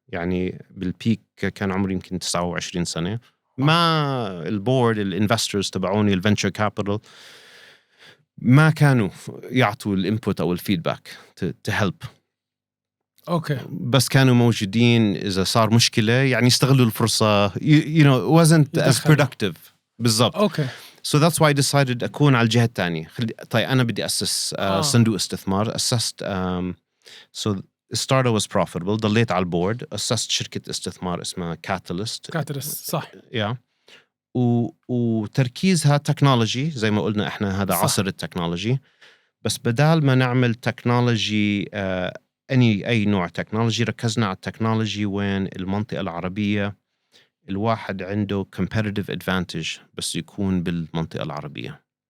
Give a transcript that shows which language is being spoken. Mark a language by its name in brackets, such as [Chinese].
[Arabic] يعني بالبيك كان عمري يمكن 29 سنة. ما البورد الانفسترز تبعوني الفنتشر كابيتال ما كانوا يعطوا الانبوت أو الفيدباك [English] to help. [Arabic] بس كانوا موجودين إذا صار مشكلة يعني يستغلوا الفرصة. [English] you know it wasn't as productive. [Arabic] بالضبط. [English] So that's why I decided [Arabic] أكون على الجهة الثانية. طيب أنا بدي أسس صندوق استثمار. أسست [English] so Starda was profitable. [Arabic] ضليت على البورد. أسست شركة استثمار اسمها Catalyst. صح. وتركيزها تكنولوجي زي ما قلنا إحنا هذا صح. عصر التكنولوجي. بس بدال ما نعمل تكنولوجي أي نوع تكنولوجي، ركزنا على التكنولوجي وين المنطقة العربية الواحد عنده [English] competitive advantage [Arabic] بس يكون بالمنطقة العربية.